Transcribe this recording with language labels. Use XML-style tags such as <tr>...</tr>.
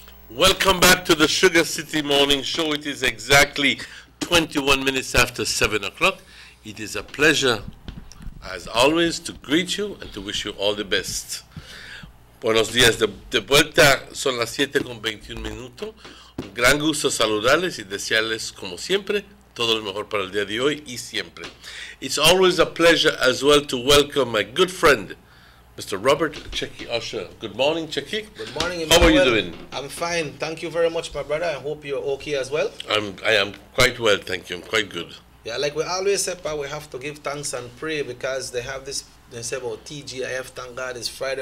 <en>Welcome back to the Sugar City Morning Show. It is exactly 21 minutes after 7 o'clock. It is a pleasure, as always, to greet you and to wish you all the best.</en> <es>Buenos días de vuelta, son las 7:21 minutos. Un gran gusto saludarles y desearles, como siempre, todo lo mejor para el día de hoy y siempre.</es> <en>It's always a pleasure as well to welcome my good friend, Mr. Robert Checky Usher. Good morning, Checky. Good morning, How are you Emmanuel. doing? I'm fine. Thank you very much, my brother. I hope you're okay as well. I am quite well, thank you. I'm quite good. Yeah, like we always say, Pa, we have to give thanks and pray because they have this, they say about TGIF, thank God it's Friday.</en>